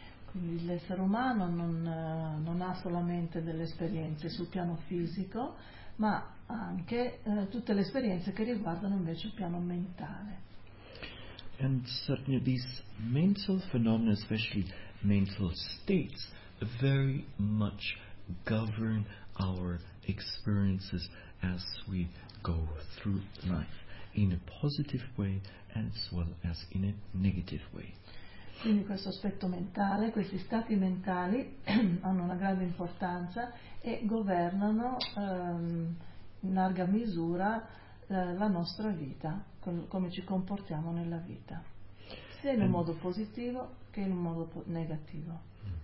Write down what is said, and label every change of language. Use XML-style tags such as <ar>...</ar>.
<it>Quindi l'essere umano non ha solamente delle esperienze sul piano fisico, ma anche tutte le esperienze che riguardano invece il piano mentale.</it> <en>And certainly these mental phenomena, especially mental states, very much govern our experiences as we go through life, in a positive way as well as in a negative way.</en> <it>Quindi questo aspetto mentale, questi stati mentali hanno una grande importanza e governano in larga misura la nostra vita, come ci comportiamo nella vita, sia in un modo positivo che in un modo negativo.</it>